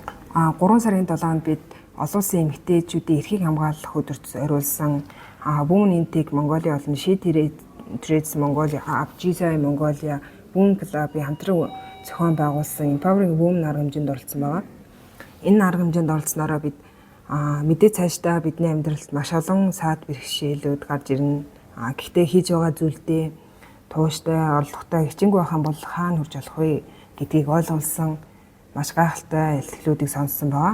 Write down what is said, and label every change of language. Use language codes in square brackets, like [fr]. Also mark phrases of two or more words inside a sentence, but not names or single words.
[mn] 3 сарын 7-нд бид олон улсын эмэгтэйчүүдийн эрхийг хамгаалах өдөрт зориулсан Women in Tech Mongolia болон She Trades Mongolia, GSI Mongolia, Women Club-ийн хамтран зохион байгуулсан Empowering Women арга хэмжээнд оролцсон байгаа. Энэ арга хэмжээнд оролцсноороо бид мэдээ цаашдаа бидний амьдралд маш олон саад бэрхшээлүүд гарч ирнэ. Гэхдээ хийж байгаа зүйлдээ тууштай, орлоготой хичээнгүй байх юм бол хаана хүрч болох вэ гэдгийг ойлгуулсан маш гайхалтай илэрхийлүүдийг сонссон байгаа.